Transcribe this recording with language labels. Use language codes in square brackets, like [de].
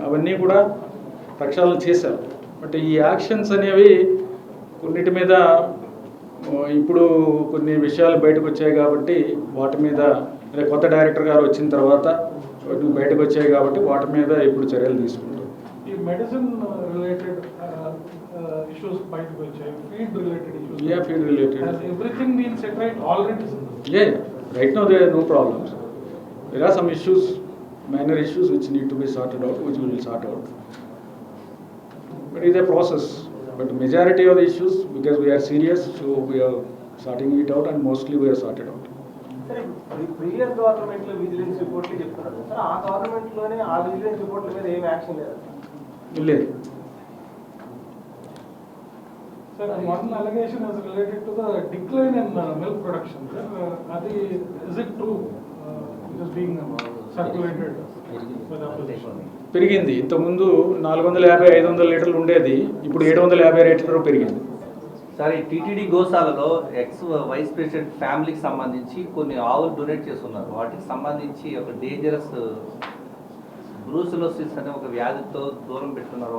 [te] అవన్నీ కూడా ప్రక్షాళన చేశారు. బట్ ఈ యాక్షన్స్ అనేవి కొన్నిటి మీద ఇప్పుడు కొన్ని విషయాలు బయటకు వచ్చాయి కాబట్టి వాటి మీద, కొత్త డైరెక్టర్ గారు వచ్చిన తర్వాత బయటకు వచ్చాయి కాబట్టి వాటి మీద ఇప్పుడు చర్యలు తీసుకుంటాం. ఈ మెడిసిన్ రిలేటెడ్ issues బయటకు వచ్చాయి, [en] feed related issues. Yeah, feed related. Has everything been set right already? Yeah. Right now there are no problems. There are some issues, minor issues which need to be sorted out, which we will sort out. But it is a process. But majority of the issues, because we are serious, so we are sorting it out, and mostly we are sorted out. [te] Sir, previous government lo vigilance report li cheptaru. Sir, aa government lone aa vigilance report la మీద ఏం action లేదు. లేదు. [en] Sir, one allegation is related to the decline in milk production. Sir, is it true? It is being circulated by the opposition. [te] పెరిగింది. ఇంతకుముందు 450-500 లీటర్లు ఉండేది, ఇప్పుడు 750 లీటర్లు పెరిగింది. సార్, ఈ టీటీడీ గోశాలలో ఎక్స్ వైస్ ప్రెసిడెంట్ ఫ్యామిలీకి సంబంధించి కొన్ని ఆవులు డొనేట్ చేస్తున్నారు. వాటికి సంబంధించి ఒక డేంజరస్ బ్రూసిలోసిస్ అనే ఒక వ్యాధితో దూరం పెట్టున్నారు.